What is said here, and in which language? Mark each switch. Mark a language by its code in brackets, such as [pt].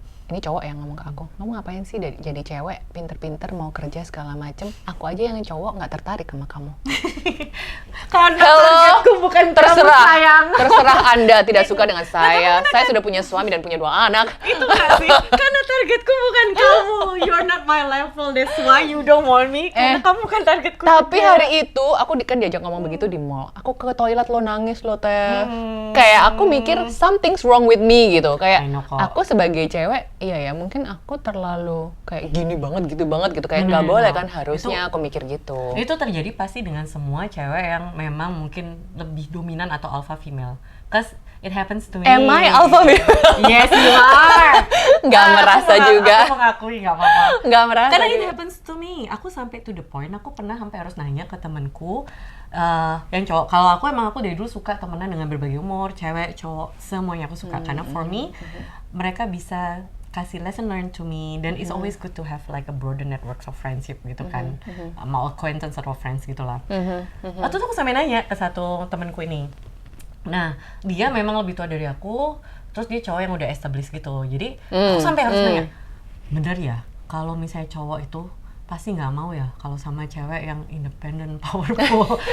[id] Ini cowok yang ngomong ke aku, kamu ngapain sih jadi cewek, pinter-pinter mau kerja segala macem, aku aja yang cowok nggak tertarik sama kamu. Karena targetku bukan kamu sayang. Terserah Anda tidak suka dengan saya sudah punya suami dan punya 2 anak. Itu nggak sih? Karena targetku bukan kamu, [en] you're you're not my level, that's why you don't want me. [id] Karena kamu kan targetku. Tapi hari itu aku kan diajak ngomong begitu di mall. Aku ke toilet lo nangis lo teh. Kayak aku mikir [en] something's wrong with me [id] gitu. Kayak aku sebagai cewek, iya ya mungkin aku terlalu kayak gini banget gitu kayak nggak boleh kan harusnya aku mikir gitu. Itu terjadi pasti dengan semua cewek yang memang mungkin lebih dominan atau alpha female. [en] Cause it happens to me. Am I alpha female? Yes, you are. [id] Nggak merasa juga. Aku mengakui, nggak apa-apa. Nggak merasa. Karena [en] it happens to me. [id] Aku sampai [en] to the point, [id] aku pernah sampai harus nanya ke temanku yang cowok. Kalau aku emang dari dulu suka temenan dengan berbagai umur, cewek, cowok, semuanya aku suka. Karena [en] for me, [id] mereka bisa kasih [en] lesson learned to me. [id] Dan [en] it's always good to have like a broader networks of friendship [id] gitu kan. Mau acquaintance atau friends gitu lah. Waktu itu aku sampai nanya ke satu temanku ini. Nah, dia memang lebih tua dari aku, terus dia cowok yang udah established gitu. Jadi, aku sampai harus nanya, bener ya, kalau misalnya cowok itu pasti nggak mau ya kalau sama cewek yang independent, powerful.